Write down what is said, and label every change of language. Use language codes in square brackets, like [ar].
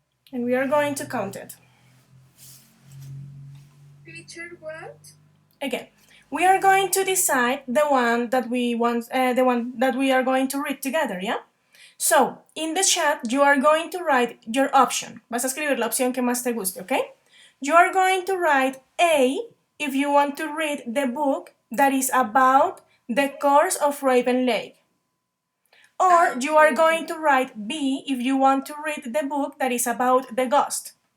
[en] And we are going to count it. teacher, what? Again, we are going to decide the one that we want, the one that we are going to read together, yeah? So, in the chat, you are going to write your option. [es] Vas a escribir la opción que más te guste, okay? [en] You are going to write A if you want to read the book that is about the course of Raven Lake. Or you are going to write B if you want to read the book that is about the ghost.